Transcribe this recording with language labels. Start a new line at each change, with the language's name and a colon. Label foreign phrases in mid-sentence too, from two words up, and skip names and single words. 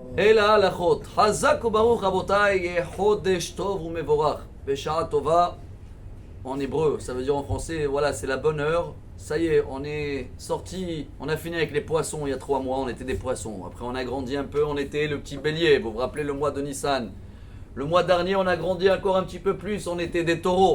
Hebrew: אלא ההלכות. חזק וברוך רבותיי, יהיה חודש טוב ומבורך. בשעה טובה,
French: en hébreu, ça veut dire en français, voilà, c'est la bonne heure. Ça y est, on est sorti, on a fini avec les poissons il y a 3 mois, on était des poissons. Après, on a grandi un peu, on était le petit bélier. Vous vous rappelez le mois de Nissan. Le mois dernier, on a grandi encore un petit peu plus, on était des taureaux.